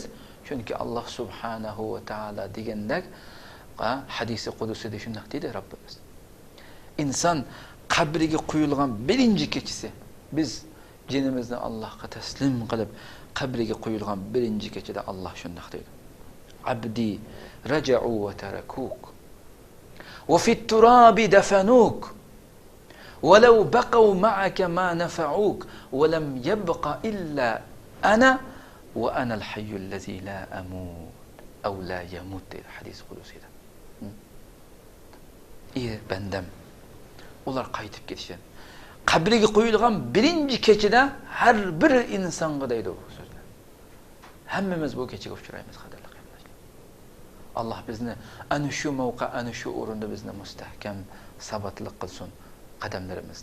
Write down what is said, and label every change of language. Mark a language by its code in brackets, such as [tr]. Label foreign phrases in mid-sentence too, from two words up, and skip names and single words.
[uz] Chunki Alloh [ar] سبحانه وتعالى [uz] degandek hadisi qudusida shunday deydi Robbimiz. İnsan qabriga qo'yilgan birinchi kechasi biz jinimizni Allohga taslim qilib qabriga qo'yilgan birinchi kechada Alloh shunday deydi: [ar] "عبدي رجعوا وتركوك وفي التراب دفنوك ولو بقوا معك ما نفعوك ولم يبق إلا أنا وأنا الحي الذي لا أموت أو لا يموت" [uz] deydi hadis qudusida. Bandam, ular qaytib ketishgan. Qabriga qo'yilgan birinchi kechada har bir insonga deydi bu so'zni. Hammamiz bu kechaga uchraymiz, qadrli qarindoshlar. Alloh bizni ana shu mavqa, ana shu o'rinda bizni mustahkam, sabatli qilsin qadamlarimizni.